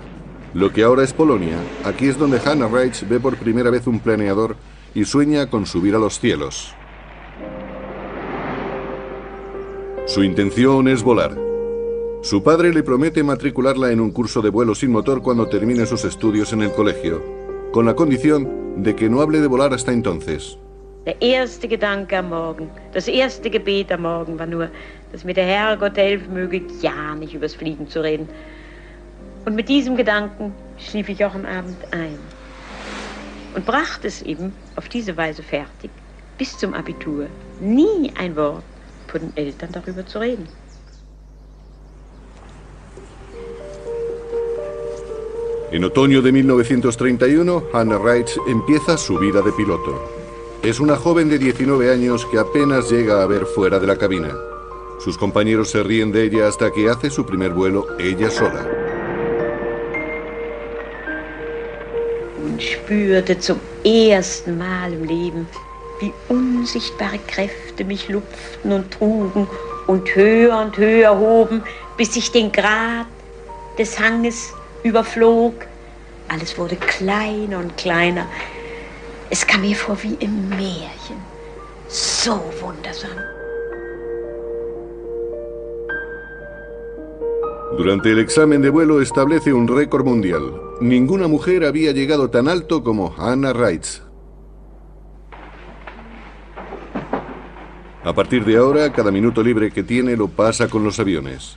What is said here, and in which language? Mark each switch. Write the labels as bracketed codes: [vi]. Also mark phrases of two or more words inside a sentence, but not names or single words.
[es] Lo que ahora es Polonia, aquí es donde Hannah Reitz ve por primera vez un planeador y sueña con subir a los cielos. Su intención es volar. Su padre le promete matricularla en un curso de vuelo sin motor cuando termine sus estudios en el colegio, con la condición de que no hable de volar hasta entonces. [de] Der erste Gedanke am Morgen, das erste Gebet am Morgen war nur, dass mir der Herrgott helfen möge, ja nicht übers Fliegen zu reden. Und mit diesem Gedanken schlief ich auch am Abend ein. Und brachte es eben auf diese Weise fertig, bis zum Abitur, nie ein Wort von den Eltern darüber zu reden. [es] En otoño de 1931, Hannah Reitz empieza su vida de piloto. Es una joven de 19 años que apenas llega a ver fuera de la cabina. Sus compañeros se ríen de ella hasta que hace su primer vuelo ella sola. [de] Und spürte zum ersten Mal im Leben, wie unsichtbare Kräfte mich lupften und trugen und höher hoben, bis ich den Grat des Hanges überflog. Alles wurde kleiner und kleiner. Es kam mir vor wie im Märchen. So wundersam. [es] Durante el examen de vuelo establece un récord mundial. Ninguna mujer había llegado tan alto como Hannah Reitz. A partir de ahora, cada minuto libre que tiene lo pasa con los aviones.